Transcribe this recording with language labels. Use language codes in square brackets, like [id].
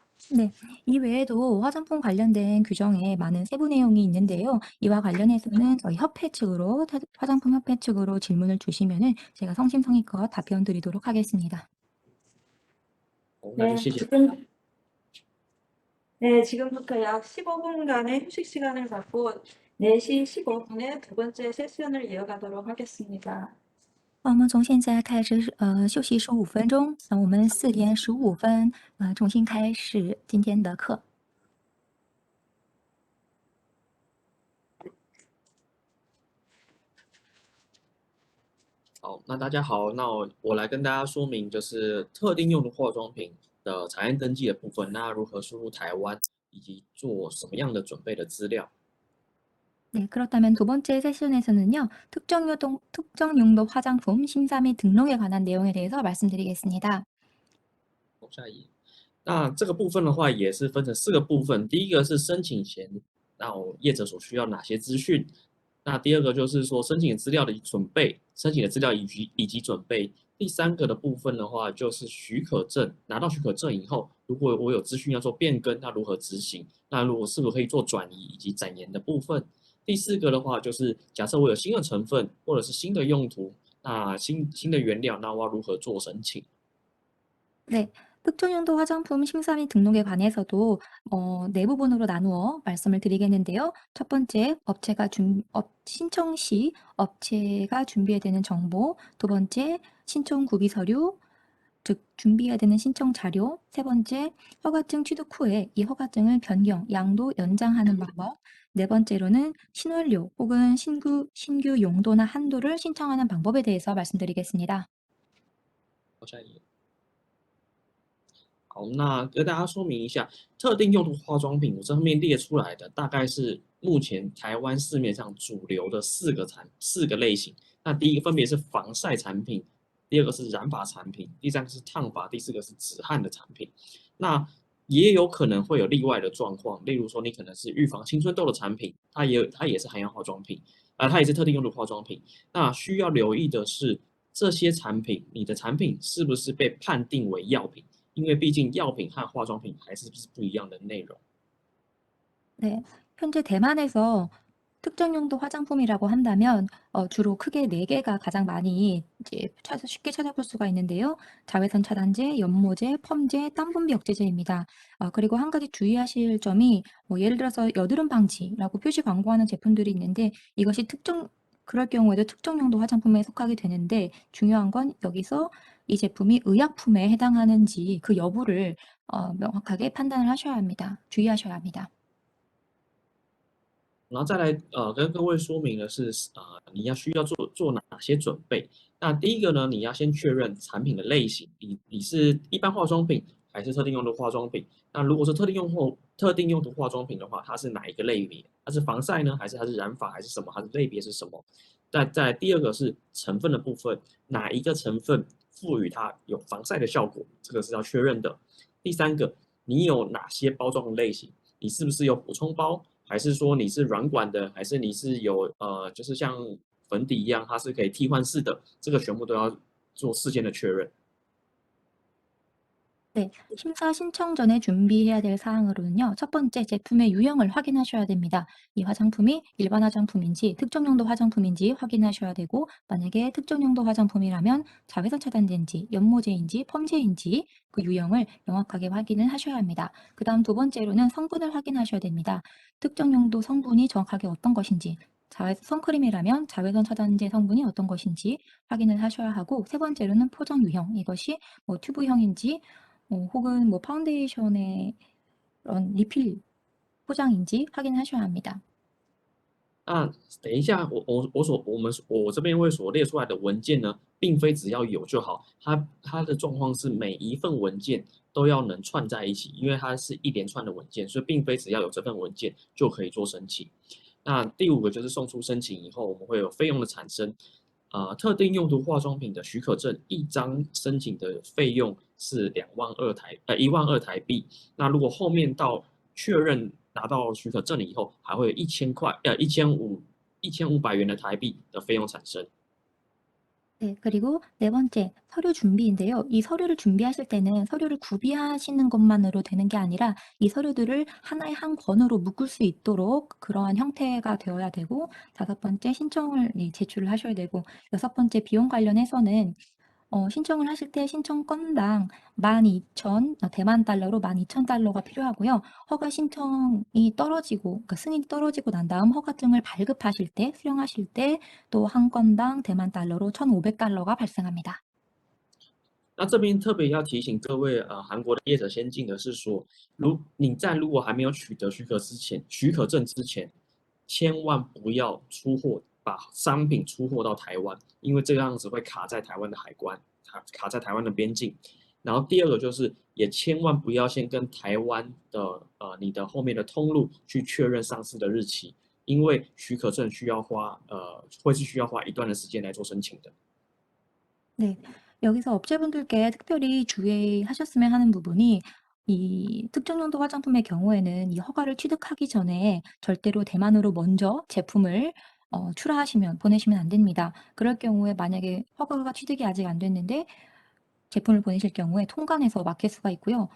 [ko] 네, 이 외에도 화장품 관련된 규정에 많은 세부 내용이 있는데요. 이와 관련해서는 저희 협회 측으로 화장품 협회 측으로 질문을 주시면은 제가 성심성의껏 답변 드리도록 하겠습니다. [zh] 好，那就 [ko] 네, [zh] 谢谢。 [ko] 지금부터 약 15분간의 휴식 시간을 갖고 4시 15분에 두 번째 세션을 이어가도록 하겠습니다. [zh] 我们从现在开始休息15分钟，我们4点15分重新开始今天的课。好，那大家好，那我来跟大家说明，就是特定用途化妆品的产业登记的部分，那如何输入台湾，以及做什么样的准备的资料。 [ko] 네, 그렇다면 두 번째 세션에서는요, 특정 용도 화장품 심사 및 등록에 관한 내용에 대해서 말씀드리겠습니다. [zh] 下一页。那这个部分的话，也是分成4个部分。第一个是申请前，那业者所需要哪些资讯？那第二个就是说申请资料的准备，申请的资料以及准备。第三个的部分的话，就是许可证，拿到许可证以后，如果我有资讯要做变更，那如何执行？那如果是不是可以做转移以及展延的部分？第四个的话，就是假设我有新的成分或者是新的用途，那新的原料，那我要如何做申請？ [ko] 네, 특정 용도 화장품 심사 및 등록에 관해서도 네 부분으로 나누어 말씀을 드리겠는데요. 첫 번째, 신청 시 업체가 준비해야 되는 정보, 두 번째, 신청 구비 서류, 즉 준비해야 되는 신청 자료, 세 번째, 허가증 취득 후에 이 허가증을 변경, 양도 연장하는 방법, 네 번째로는 신원료 혹은 신규 용도나 한도를 신청하는 방법에 대해서 말씀드리겠습니다. [zh] 好，那跟大家说明一下，特定用途化妆品，我这上面列出来的大概是目前台湾市面上主流的4个类型。那第一个分别是防晒产品，第二个是染发产品，第三个是烫发，第四个是止汗的产品。那也有可能会有例外的状况，例如说你可能是预防青春痘的产品，它也是含药化妆品，它也是特定用途化妆品。那需要留意的是，这些产品，你的产品是不是被判定为药品？因为毕竟药品和化妆品还是不一样的内容。 [ko] 네, 현재 대만에서 특정 용도 화장품이라고 한다면 주로 크게 4개가 가장 많이 이제 쉽게 찾아볼 수가 있는데요. 자외선 차단제, 연모제, 펌제, 땀 분비 억제제입니다. 그리고 한 가지 주의하실 점이 예를 들어서 여드름 방지라고 표시 광고하는 제품들이 있는데 이것이 특정 그럴 경우에도 특정 용도 화장품에 속하게 되는데 중요한 건 여기서 이 제품이 의약품에 해당하는지 그 여부를 명확하게 판단을 하셔야 합니다. 주의하셔야 합니다. [zh] 然后再来跟各位说明的是你需要做哪些准备。那第一个呢，你要先确认产品的类型，你是一般化妆品还是特定用途化妆品？那如果是特定用途化妆品的话，它是哪一个类别？它是防晒呢，还是它是染发，还是什么？它的类别是什么？再来第二个是成分的部分，哪一个成分赋予它有防晒的效果？这个是要确认的。第三个，你有哪些包装的类型？你是不是有补充包？还是说你是软管的，还是你是有就是像粉底一样，它是可以替换式的，这个全部都要做事先的确认。 [ko] 네, 심사 신청 전에 준비해야 될 사항으로는요. 첫 번째, 제품의 유형을 확인하셔야 됩니다. 이 화장품이 일반 화장품인지 특정 용도 화장품인지 확인하셔야 되고 만약에 특정 용도 화장품이라면 자외선 차단제인지 연모제인지 펌제인지 그 유형을 명확하게 확인을 하셔야 합니다. 그 다음 두 번째로는 성분을 확인하셔야 됩니다. 특정 용도 성분이 정확하게 어떤 것인지 선크림이라면 자외선 차단제 성분이 어떤 것인지 확인을 하셔야 하고 세 번째로는 포장 유형, 이것이 뭐 튜브형인지 혹은 뭐 파운데이션의 그런 리필 포장인지 확인하셔야 합니다. [zh] 那等一下，我这边所列出来的文件呢，并非只要有就好，它的状况是每一份文件都要能串在一起，因为它是一连串的文件，所以并非只要有这份文件就可以做申请。那第五个就是送出申请以后，我们会有费用的产生。特定用途化妆品的许可证一张申请的费用是12000台币。那如果后面到确认拿到许可证了以后，还会有1500元的台币的费用产生。 [ko] 네, 그리고 네 번째, 서류 준비인데요. 이 서류를 준비하실 때는 서류를 구비하시는 것만으로 되는 게 아니라 이 서류들을 하나의 한 권으로 묶을 수 있도록 그러한 형태가 되어야 되고 다섯 번째, 신청을 제출을 하셔야 되고 여섯 번째, 비용 관련해서는 신청을 하실 때 신청 건당 12,000 대만 달러로 12,000달러가 필요하고요. 허가 신청이 떨어지고 그러니까 승인이 떨어지고 난 다음 허가증을 발급하실 때 수령하실 때 또 한 건당 대만 달러로 1,500달러가 발생합니다. [zh] 那这边特别要提醒各位，韩国的业者先进的是说，如果还没有取得许可证之前，千万不要把商品出货到台湾，因为这个样子会卡在台湾的海关，卡在台湾的边境。然后第二个就是，也千万不要先跟台湾的你的后面的通路去确认上市的日期，因为许可证会是需要花一段的时间来做申请的。 [ko] 네, 여기서 업체분들께 특별히 주의하셨으면 하는 부분이 이 특정 용도 화장품의 경우에는 이 허가를 취득하기 전에 절대로 대만으로 먼저 제품을 보내시면 안 됩니다. 그럴 경우에 만약에 허가가 취득이 아직 안 됐는데 제품을 보내실 경우에 통관에서 막힐 수가 있고요.